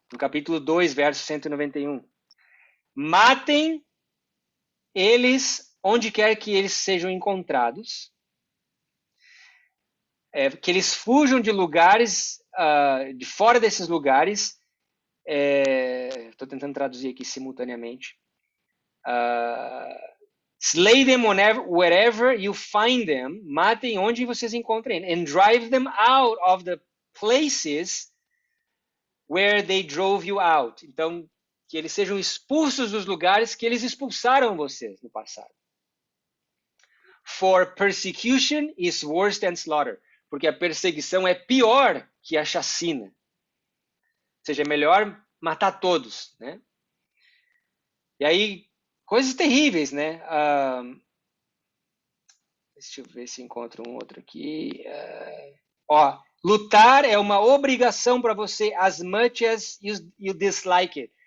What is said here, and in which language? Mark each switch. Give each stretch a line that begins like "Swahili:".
Portuguese: No capítulo 2, verso 191. Matem eles onde quer que eles sejam encontrados. Que eles fujam de lugares, de fora desses lugares. Estou tentando traduzir aqui simultaneamente.
English: Slay them wherever you find them.
Portuguese: Matem onde vocês encontrem.
English: And drive them out of the places where they drove you out.
Portuguese: Então, que eles sejam expulsos dos lugares que eles expulsaram vocês no passado.
English: For persecution is worse than slaughter.
Portuguese: Porque a perseguição é pior que a chacina. Ou seja, é melhor matar todos, né? E aí, coisas terríveis, né? Deixa eu ver se encontro um outro aqui. Lutar é uma obrigação para você,
English: as much as you dislike
Portuguese: it.